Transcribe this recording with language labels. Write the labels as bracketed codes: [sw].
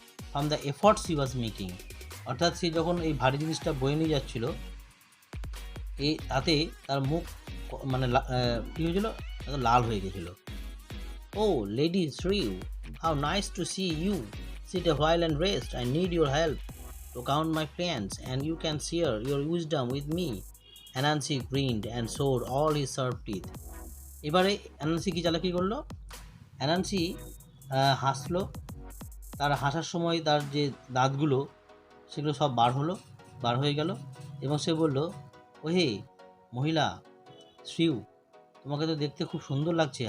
[en] from the efforts he was making, [bn] অর্থাৎ সে যখন এই ভারী জিনিসটা বয়ে নিয়ে যাচ্ছিল তাতে তার মুখ মানে কী হয়েছিল, লাল হয়ে গেছিলো। [en] Oh lady shrew, how nice to see you, sit a while and rest. I need your help to count my plants, and you can share your wisdom with me. Anansi grinned and showed all his sharp teeth. [bn] এবারে Anansi কি চালাকি করলো, Anansi হাসলো। তার হাসার সময় তার যে দাঁতগুলো সেগুলো সব বার হয়ে গেল, এবং সে বলল, ওহে মহিলা শ্রিউ, তোমাকে তো দেখতে খুব সুন্দর লাগছে।